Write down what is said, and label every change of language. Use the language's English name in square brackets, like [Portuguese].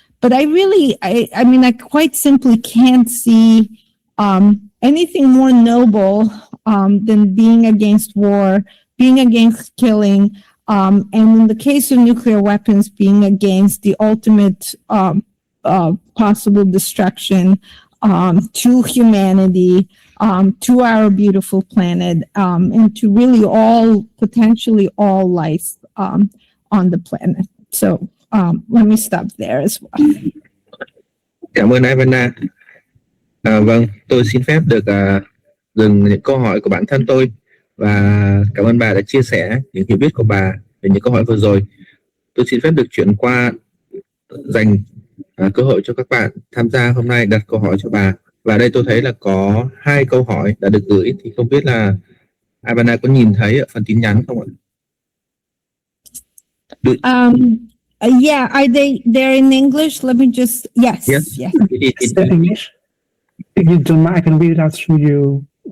[English] But I quite simply can't see anything more noble than being against war, being against killing, and in the case of nuclear weapons, being against the ultimate possible destruction to humanity, to our beautiful planet, and to really potentially all life on the planet. So let me stop there as well. [Vietnamese] Cảm ơn Ivana. Vâng, tôi xin phép được dừng những câu hỏi của bản thân tôi và cảm ơn bà đã chia sẻ những hiểu biết của bà về những câu hỏi vừa rồi. Tôi xin phép được chuyển qua dành cơ hội cho các bạn tham gia hôm nay đặt câu hỏi cho bà. Và đây tôi thấy là có 2 câu hỏi đã được gửi, thì không biết là Ivana có nhìn thấy ở phần tin nhắn không ạ? [English] Yeah, are they're in English? Let me just, yes. It's in English. If you don't mind, I can read it out to you.